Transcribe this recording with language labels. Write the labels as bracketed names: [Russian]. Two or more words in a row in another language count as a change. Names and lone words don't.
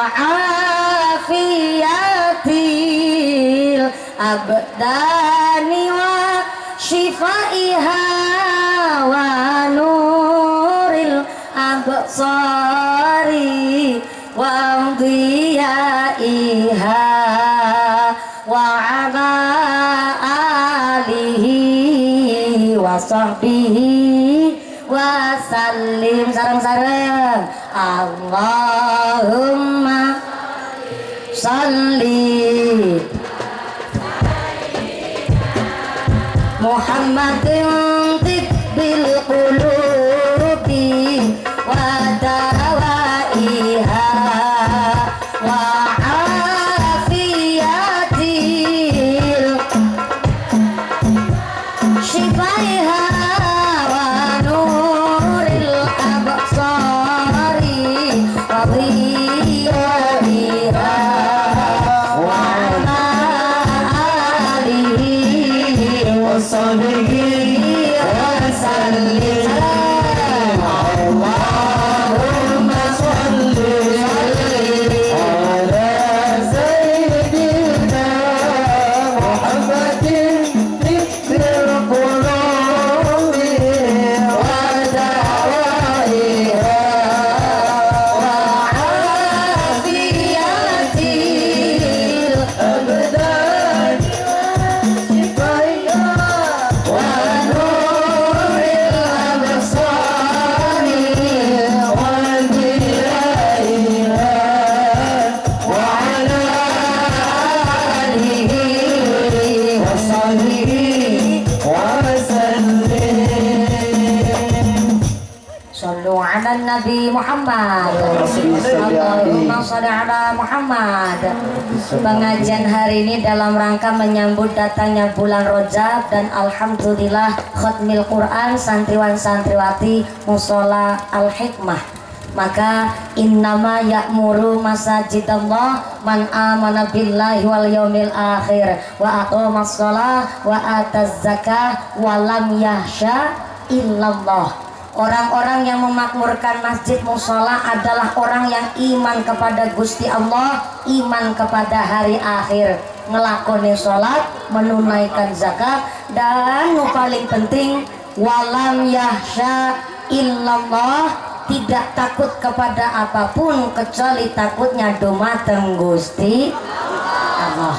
[Arabic] عافية الأبدان وشفائها ونور الأبصار وضيائها وعلى آله وصحبه وسلم. Sareng-sareng اللهم صل محمد طب القلوب ودوائها وعافية شفائها ونور الأبصار وضيائها وعلى آله وصحبه وسلم. اللهم صل على سيدنا محمد طب القلوب ودوائها و عافية الأبدان شفائها ونور الأبصار وضيائها وعلى آله وصحبه وسلم. صلوا على النبي محمد. اللهم صل على محمد. [Indonesian] Pengajian hari ini dalam rangka menyambut datangnya bulan Rajab, dan alhamdulillah [Arabic] ختم القرآن [Indonesian] santriwan santriwati Mushola Al Hikmah. [Arabic] Maka إنما يعمر مساجد الله من آمن بالله واليوم الآخر وأقام الصلاة وآتى الزكاة ولم يخش إلا الله. [Indonesian] Orang-orang yang memakmurkan masjid mushola adalah orang yang iman kepada Gusti Allah, iman kepada hari akhir, ngelakoni sholat, menunaikan zakat, dan yang paling penting [Arabic] ولم يخش إلا الله, [Indonesian] tidak takut kepada apapun kecuali takutnya dumateng Gusti Allah.